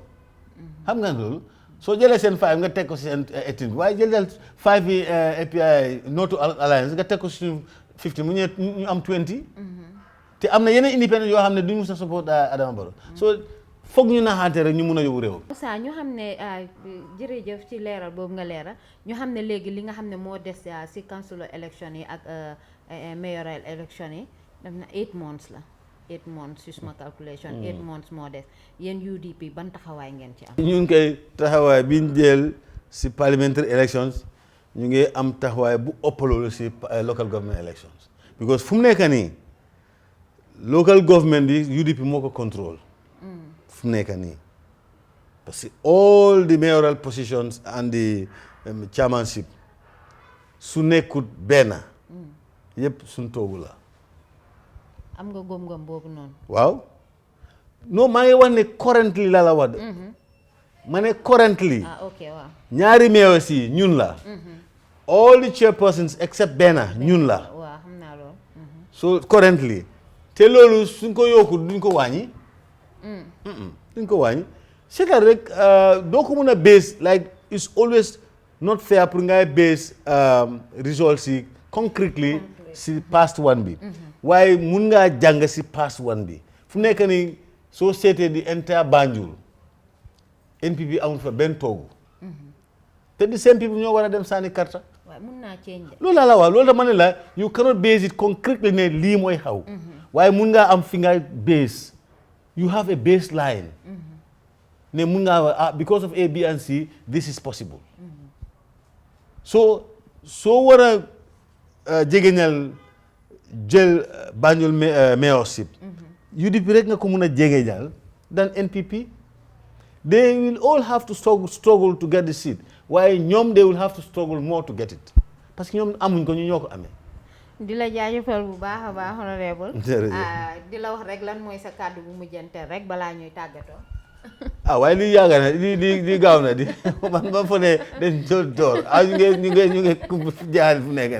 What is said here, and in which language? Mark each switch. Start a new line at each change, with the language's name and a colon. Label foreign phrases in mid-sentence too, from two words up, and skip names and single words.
Wolof: xam nga loolu. soo jëlee seen 5 nga teg ko si seen 18 waaye jëlal 5 yi API Noto Alliance nga teg ko si 50 mu ñu am 20. te am na yeneen independent yoo xam ne duñu mus a support Adama Barrow. so foog ñu naxaate rek ñu mun a yóbbu réew. Musa ñu xam ne jërëjëf ci leeral boobu nga leeral ñu xam ne léegi li nga xam ne moo des si
English: council election
Wolof: yi ak
English: mayoral election
Wolof: yi def na
English: 8 months
Wolof: la.
English: 8 months
Wolof: si suma calculation
English: 8 months
Wolof: moo des yéen UDP ban taxawaay ngeen ci am. ñu ngi koy taxawaay bi ñu jël si
English: parliamentary elections
Wolof: ñu ngi am taxawaay bu ëpp loolu si
English: local government elections because
Wolof: fu mu nekk nii
English: local government
Wolof: bi UDP moo ko contrôle fu mu nekk nii
French: parce que
English: all the mayoral positions and the chairmanship
Wolof: su nekkut benn yëpp suñ toogu la. am nga góom-góom boobu noonu. waaw non maa ngi wax ne currently la wax. ma ne currently. ok waaw. ñaari mayors yi ñun la.
English: all the chairpersons except
Wolof: benn ñun la. waaw xam naa loolu. so currently te loolu suñ ko yokku duñ ko wàññi. duñ ko wàññi c'est rek doo ko mun a base
English: like it's always not fair
Wolof: pour ngay base results yi concretely si
English: past one
Wolof: bi. waaye mun ngaa jàng si
English: past one
Wolof: bi fu nekk ni soo seetee di entire Banjul NPP amul fa benn toogu te di seen people ñoo war a dem sànni karta. waaw mun naa change. loolu laa la wax loolu dama ne la
English: you cannot base it concretely
Wolof: ne lii mooy xaw. waaye mun ngaa am fi nga base
English: you have a baseline.
Wolof: ne mun ngaa wax
English: because of A B and C this is possible.
Wolof: soo war a jegeñal jël Banjul mayorship UDP rek nga ko mun a jege jàll than NPP.
English: They will all have to struggle to get the seat
Wolof: waaye ñoom
English: they will have to struggle more to get it
French: parce que
Wolof: ñoom amuñ ko ñu ñoo ko amee. di la jaajëfal bu baax a baax honorable di la wax rek lan mooy sa kàddu bu mujjante rek balaa ñuy tàggatoo. waaye lii yàgg na lii gaaw na di man ba fa ne dañ doon door ñu ngi jaal fu nekk